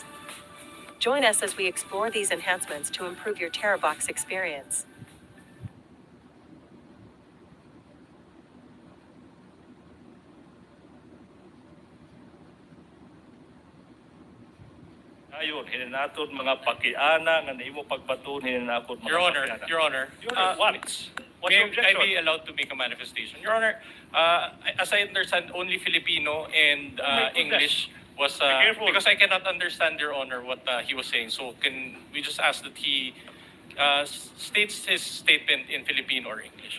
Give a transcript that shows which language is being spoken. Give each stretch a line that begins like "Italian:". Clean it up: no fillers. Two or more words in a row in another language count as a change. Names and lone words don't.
English: Join us as we explore these enhancements to improve your TerraBox experience.
Waray: Ayun, hinanatod mga pakiana nga naimo pagbaton hinanatod mga
English: Your Honor,
Waray: pakiana.
English: Your Honor, What's your may I objection? be allowed to make a manifestation? Your Honor, as I understand, only Filipino and my goodness. English was, Be careful. because I cannot understand, Your Honor, what he was saying. So can we just ask that he states his statement in Filipino or English?